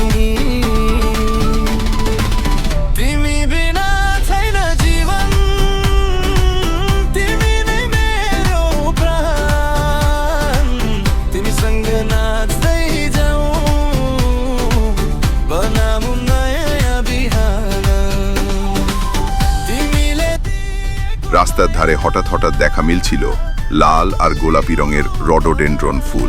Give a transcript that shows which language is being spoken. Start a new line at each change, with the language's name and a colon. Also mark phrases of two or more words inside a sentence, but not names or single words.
Nepali: तिमी बिना छैन जीवन, तिमी नै मेरो प्राण, तिमीसँग नाच्दै जाऊ, बनाऊ नयाँ बिहान। तिमीले
Bangla: রাস্তার ধারে হঠাৎ হঠাৎ দেখা মিলছিল লাল আর গোলাপি রঙের রডোডেন্ড্রন ফুল।